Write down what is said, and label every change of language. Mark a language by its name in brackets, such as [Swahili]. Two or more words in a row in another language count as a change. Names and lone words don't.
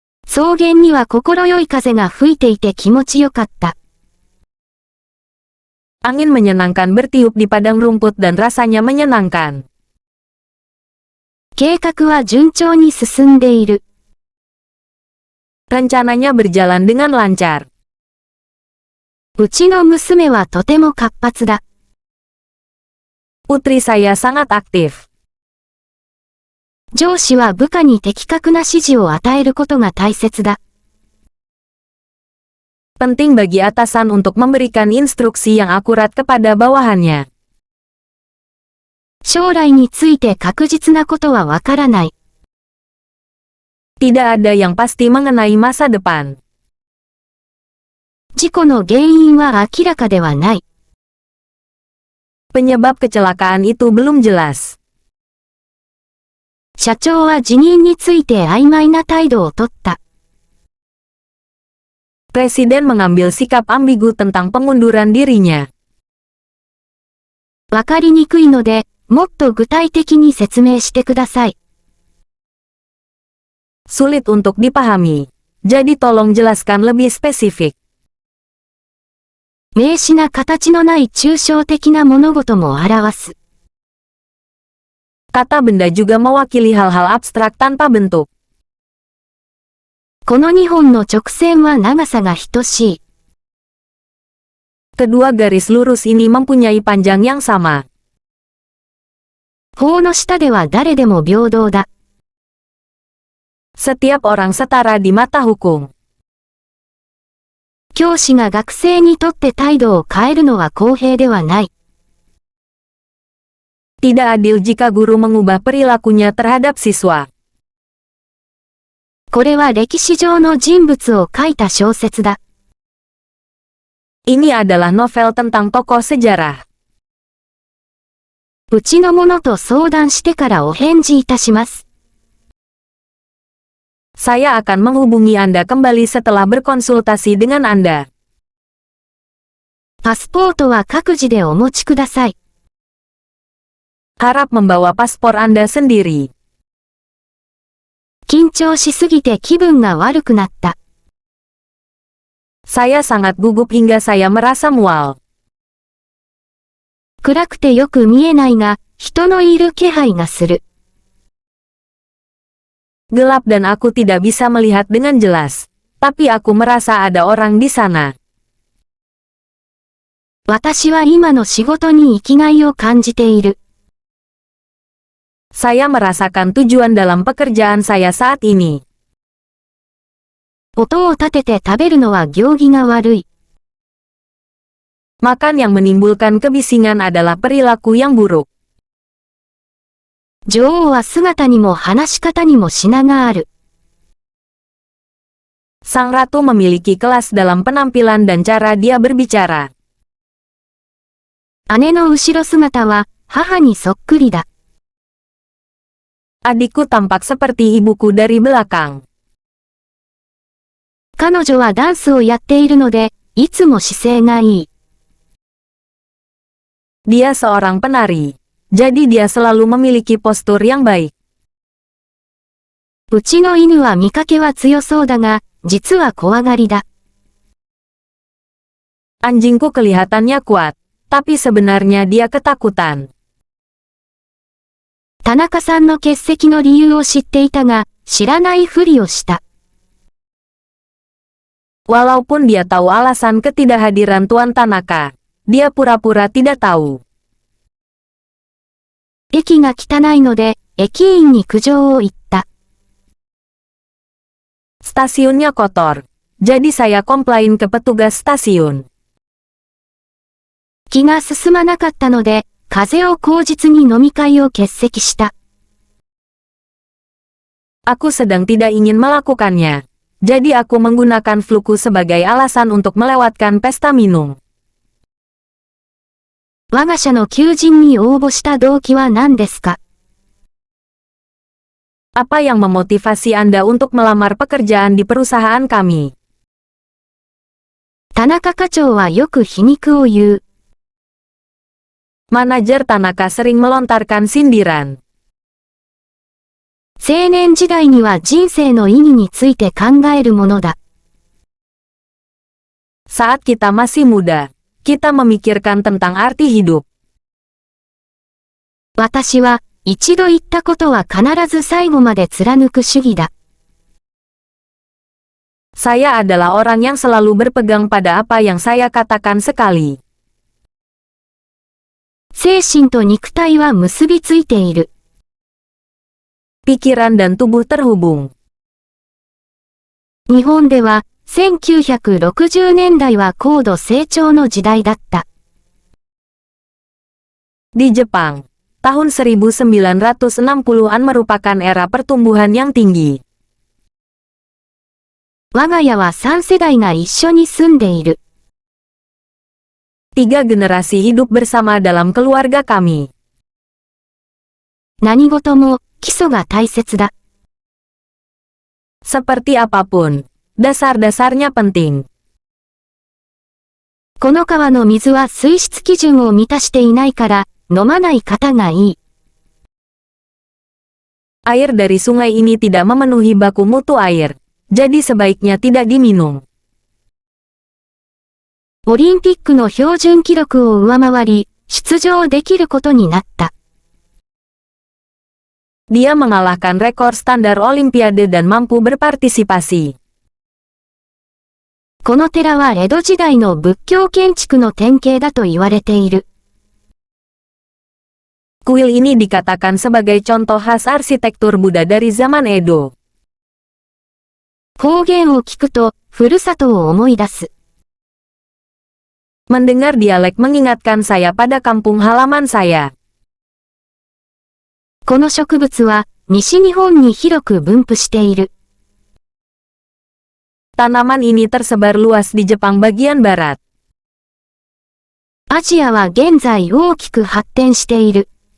[Japanese] 草原には心よい風が吹いていて気持ちよかった。 [Indonesian] Angin menyenangkan bertiup di padang rumput dan rasanya menyenangkan. [Japanese] 計画は順調に進んでいる。 [Indonesian] Rencananya berjalan dengan lancar. [Japanese] うちの娘はとても活発だ。 [Indonesian] Putri saya sangat aktif. [Japanese] 上司は部下に的確な指示を与えることが大切だ。 [Indonesian] Penting bagi atasan untuk memberikan instruksi yang akurat kepada bawahannya. [Japanese] 将来について確実なことはわからない。 [Indonesian] Tidak ada yang pasti mengenai masa depan. [Japanese] 事故の原因は明らかではない。 [Indonesian] Penyebab kecelakaan itu belum jelas. [Japanese] 社長は辞任について曖昧な態度をとった。 [Indonesian] Presiden mengambil sikap ambigu tentang pengunduran dirinya. [Japanese] わかりにくいので、もっと具体的に説明してください。 [Indonesian] Sulit untuk dipahami. Jadi tolong jelaskan lebih spesifik. [Japanese] 名詞な形のない抽象的な物事も表す。 [Indonesian] Kata benda juga mewakili hal-hal abstrak tanpa bentuk. [Japanese] この2本の直線は長さが等しい。 [Indonesian] Kedua garis lurus ini mempunyai panjang yang sama. [Japanese] 法の下では誰でも平等だ。 [Indonesian] Setiap orang setara di mata hukum. [Japanese] 教師が学生にとって態度を変えるのは公平ではない。 [Indonesian] Tidak adil jika guru mengubah perilakunya terhadap siswa. [Japanese] これは歴史上の人物を書いた小説だ。 [Indonesian] Ini adalah novel tentang tokoh sejarah. [Japanese] うちの者と相談してからお返事いたします。 [Indonesian] Saya akan menghubungi Anda kembali setelah berkonsultasi dengan Anda. [Japanese] パスポートは各自でお持ちください。 [Indonesian] Harap membawa paspor Anda sendiri. [Japanese] 緊張しすぎて気分が悪くなった。 [Indonesian] Saya sangat gugup hingga saya merasa mual. [Japanese] 暗くてよく見えないが、人のいる気配がする。 [Indonesian] Gelap dan aku tidak bisa melihat dengan jelas. Tapi aku merasa ada orang di sana. [Japanese] 私は今の仕事に生きがいを感じている。 [Indonesian] Saya merasakan tujuan dalam pekerjaan saya saat ini. [Japanese] 音を立てて食べるのは行儀が悪い。 [Indonesian] Makan yang menimbulkan kebisingan adalah perilaku yang buruk. [Japanese] 女王は姿にも話し方にも品がある。 [Indonesian] Sang ratu memiliki kelas dalam penampilan dan cara dia berbicara. [Japanese] 姉の後ろ姿は母にそっくりだ。 [Indonesian] Adikku tampak seperti ibuku dari belakang. [Japanese] 彼女はダンスをやっているので、いつも姿勢がいい。 [Indonesian] Dia seorang penari. Jadi dia selalu memiliki postur yang baik. [Japanese] うちの犬は見かけは強そうだが、実は怖がりだ。 [Indonesian] Anjingku kelihatannya kuat, tapi sebenarnya dia ketakutan. [Japanese] 田中さんの欠席の理由を知っていたが、知らないふりをした。 [Indonesian] Walaupun dia tahu alasan ketidakhadiran Tuan Tanaka, dia pura-pura tidak tahu. [Japanese] 駅が汚いので、駅員に苦情を言った。 [Indonesian] Stasiunnya kotor. Jadi saya komplain ke petugas stasiun. [Japanese] 気が進まなかったので、風を口実に飲み会を欠席した。 [Indonesian] Aku sedang tidak ingin melakukannya. Jadi aku menggunakan fluku sebagai alasan untuk melewatkan pesta minum. [Japanese] 我が社の求人に応募した動機は何ですか？ [Indonesian] Apa yang memotivasi Anda untuk melamar pekerjaan di perusahaan kami? [Japanese] 田中課長はよく皮肉を言う。 [Indonesian] Manajer Tanaka sering melontarkan sindiran. [Japanese] 青年時代には人生の意義について考えるものだ。 [Indonesian] Saat kita masih muda, kita memikirkan tentang arti hidup. [Japanese] 私は、一度言ったことは必ず最後まで貫く主義だ。 [Indonesian] Saya adalah orang yang selalu berpegang pada apa yang saya katakan sekali. [Japanese] 精神と肉体は結びついている。 [Indonesian] Pikiran dan tubuh terhubung. [Japanese] 日本では、1960年代は高度成長の時代だった。 [Indonesian] Di Jepang, tahun 1960-an merupakan era pertumbuhan yang tinggi. [Japanese] 我が家は3世代が一緒に住んでいる。 [Indonesian] 3 generasi hidup bersama dalam keluarga kami. [Japanese] 何事も、基礎が大切だ。 [Indonesian] Seperti apapun, dasar-dasarnya penting. [Japanese] この川の水は水質基準を満たしていないから、飲まない方がいい。 [Indonesian] Air dari sungai ini tidak memenuhi baku mutu air, jadi sebaiknya tidak diminum. [Japanese] オリンピックの標準記録を上回り、出場できることになった。 [Indonesian] Dia mengalahkan rekor standar Olimpiade dan mampu berpartisipasi. [Japanese] この寺は江戸時代の仏教建築の典型だと言われている。 [Indonesian] Kuil ini dikatakan sebagai contoh khas arsitektur Buddha dari zaman Edo. [Japanese] 方言を聞くと、ふるさとを思い出す。 [Indonesian] Mendengar dialek mengingatkan saya pada kampung halaman saya. [Japanese] この植物は、西日本に広く分布している。 [Indonesian] Tanaman ini tersebar luas di Jepang bagian barat. [Japanese] アジアは現在大きく発展している。